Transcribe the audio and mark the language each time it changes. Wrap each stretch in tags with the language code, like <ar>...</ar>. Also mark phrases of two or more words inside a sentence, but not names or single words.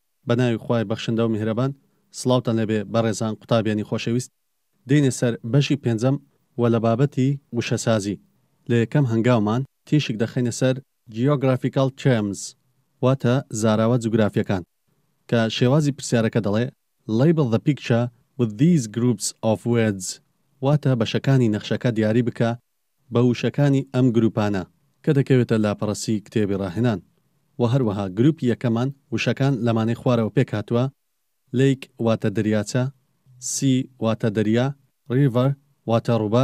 <ckb>بەناوی خوای بەخشندە و میهرەبان سڵاوتان لەبێ بەڕێزان قوتابیانی خۆشەویست دێنە سەر بەشی پێنجەم و لە بابەتی وشەسازی لە یەکەم هەنگاومان تیشک دەخەینە سەر</ckb> <en>geographical terms</en> <ckb>واتە زاراوە جوگرافیەکان کە شێوازی پرسیارەکە دەڵێ</ckb> <en>label the picture with these groups of words</en> <ckb>واتە بەشەکانی نەخشەکە دیاری بکە بە وشەکانی ئەم گروپانە کە دەکەوێتە لاپەڕەسی کتێبی ڕاهێنان و هەروەها گروپی یەکەمان وشەکان لەمانەی خوارەوە پێک هاتووە lake واتە دەریاچە sea واتە دەریا river واتە ڕووبار</ckb>